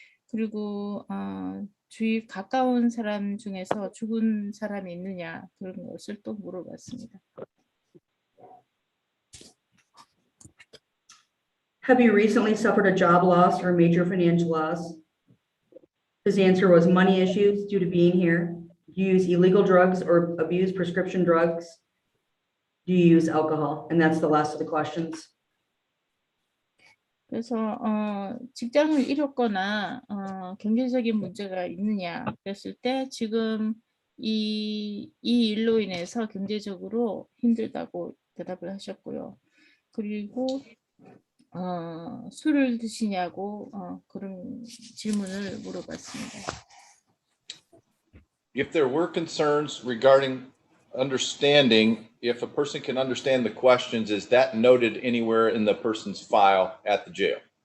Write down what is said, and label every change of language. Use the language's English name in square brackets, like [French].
[Korean] 그리고 주위 가까운 사람 중에서 죽은 사람이 있느냐 그런 것을 또 물어봤습니다. [English] Have you recently suffered a job loss or major financial loss? His answer was money issues due to being here. Do you use illegal drugs or abuse prescription drugs? Do you use alcohol? And that's the last of the questions. [Korean] 그래서 직장을 잃었거나 경제적인 문제가 있느냐 그랬을 때 지금 이 일로 인해서 경제적으로 힘들다고 대답을 하셨고요. 그리고 술을 드시냐고 그런 질문을 물어봤습니다. [English] If there were concerns regarding understanding, if a person can understand the questions, is that noted anywhere in the person's file at the jail?